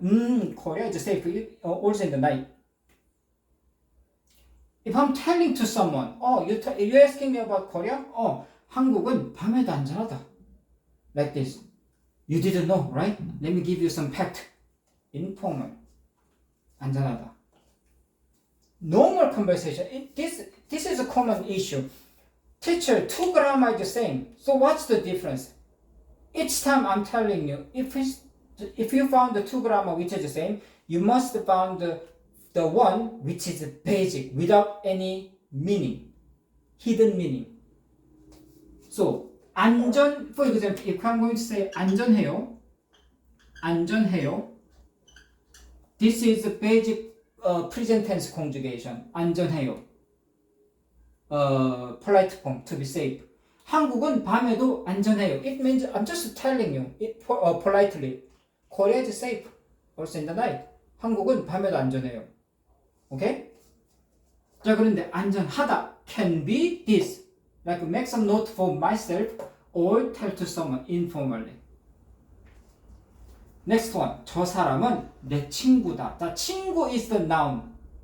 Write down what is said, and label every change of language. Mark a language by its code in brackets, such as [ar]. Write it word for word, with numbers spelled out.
[en] Mm, Korea is safe also in the night. If I'm telling to someone, oh, you t- you're asking me about Korea? [ko] Oh, 한국은 밤에도 안전하다. [en] Like this. You didn't know, right? Let me give you some fact. Informal. [ko] 안전하다. [en] Normal conversation. It, this, this is a common issue. Teacher, two grammar is the same. So what's the difference? Each time I'm telling you, if it's, if you found the two grammar which is the same, you must found the, the one which is basic without any meaning, hidden meaning. So 안전, for example, if I'm going to say [ko] 안전해요, 안전해요. [en] This is the basic uh, present tense conjugation. [ko] 안전해요. [en] Uh, polite form to be safe. [ko] 한국은 밤에도 안전해요. [en] It means I'm just telling you it po- uh, politely. Korea is safe also in the night. [ko] 한국은 밤에도 안전해요. [en] Okay? [ko] 자, 그런데 안전하다 [en] can be this. Like make some note for myself or tell to someone informally. Next one. [ko] 저 사람은 내 친구다. [en] 자, 친구 is the noun.